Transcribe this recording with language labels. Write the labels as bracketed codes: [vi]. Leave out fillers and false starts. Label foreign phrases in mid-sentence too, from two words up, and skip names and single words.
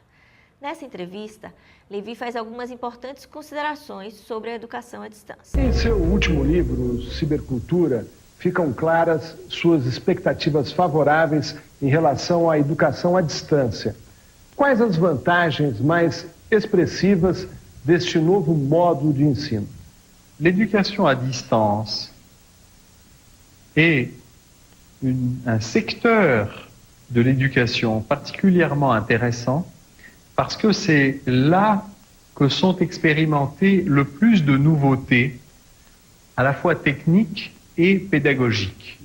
[pt] Nessa entrevista, Levy faz algumas importantes considerações sobre a educação à distância. Em seu último livro, Cibercultura, ficam claras suas expectativas favoráveis em relação à educação à distância. Quais as vantagens mais expressivas deste novo modo de ensino? [fr] L'éducation à distance est un secteur de l'éducation particulièrement intéressant parce que c'est là que sont expérimentées le plus de nouveautés, à la fois techniques et pédagogiques.